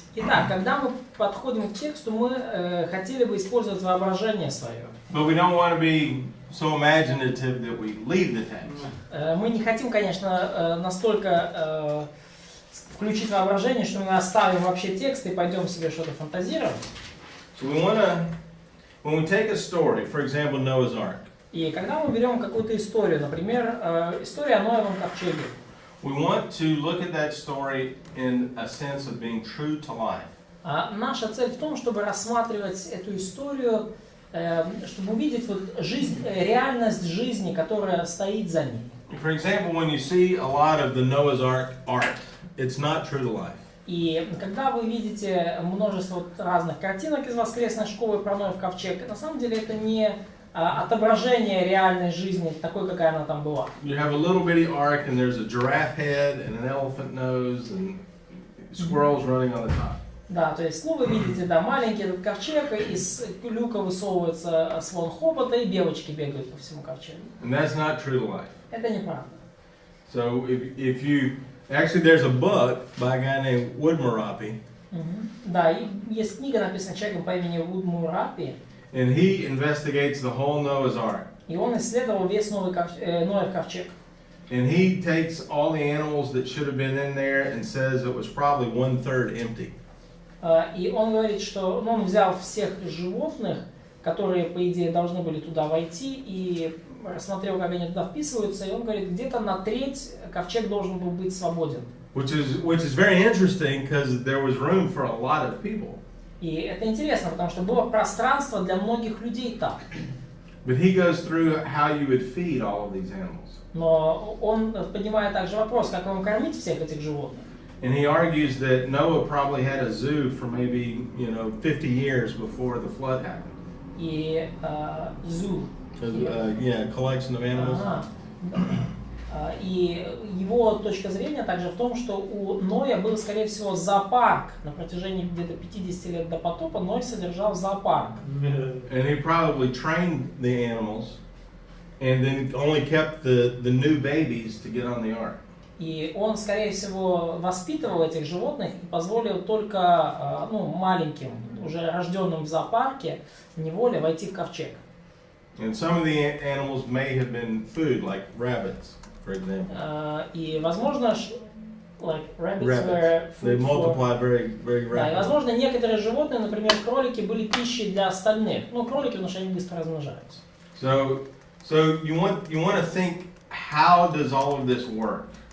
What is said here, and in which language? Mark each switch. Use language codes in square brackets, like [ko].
[ru] Итак, когда мы подходим к тексту, мы хотели бы использовать воображение свое. [en] But we don't want to be so imaginative that we leave the text. [ru] Мы не хотим, конечно, настолько включить воображение, что мы оставим вообще текст и пойдем себе что-то фантазировать. [en] So we want to, when we take a story, for example, Noah's Ark, [ru] И когда мы берем какую-то историю, например, история о Ноевом ковчеге, [en] we want to look at that story in a sense of being true to life. [ru] наша цель в том, чтобы рассматривать эту историю, чтобы увидеть вот жизнь, реальность жизни, которая стоит за ней. [en] For example, when you see a lot of the Noah's Ark art, it's not true to life. [ru] И когда вы видите множество разных картинок из воскресной школы про Ноев ковчег, на самом деле это не отображение реальной жизни, такой, какая она там была. [en] You have a little bitty ark and there's a giraffe head and an elephant nose and squirrels running on the top. [ru] Да, то есть, вы видите, да, маленький этот ковчег, и из люка высовывается слон хобота, и белочки бегают по всему ковчегу. [en] And that's not true to life. [ru] Это неправда. [en] So if you, actually there's a book by a guy named Woodmurapi. [ru] Да, и есть книга, написанная человеком по имени Вдумчиво, [en] And he investigates the whole Noah's Ark. [ru] и он исследовал весь Ноев ковчег. [en] And he takes all the animals that should have been in there and says it was probably 1/3 empty. [ru] И он говорит, что он взял всех животных, которые, по идее, должны были туда войти, и рассмотрел, как они туда вписываются, и он говорит, где-то на треть ковчег должен был быть свободен. [en] Which is very interesting because there was room for a lot of people. [ru] И это интересно, потому что было пространство для многих людей там. [en] But he goes through how you would feed all of these animals. [ru] Но он поднимает также вопрос, как вам кормить всех этих животных. [en] And he argues that Noah probably had a zoo for maybe, 50 years before the flood happened. И zoo. Collection of animals. [ru] И его точка зрения также в том, что у Ноя был, скорее всего, зоопарк. На протяжении где-то 50 лет до потопа Ной содержал зоопарк. [en] And he probably trained the animals and then only kept the new babies to get on the ark. [ru] И он, скорее всего, воспитывал этих животных и позволил только маленьким, уже рожденным в зоопарке, в неволе войти в ковчег. [en] And some of the animals may have been food, like rabbits, for example. [ru] И, возможно, [en] rabbits were food they multiply very, very rapidly. [ru] Да, и, возможно, некоторые животные, например, кролики, были пищей для остальных. Кролики, потому что они быстро размножаются. [en] So you want to think, how does all of this work?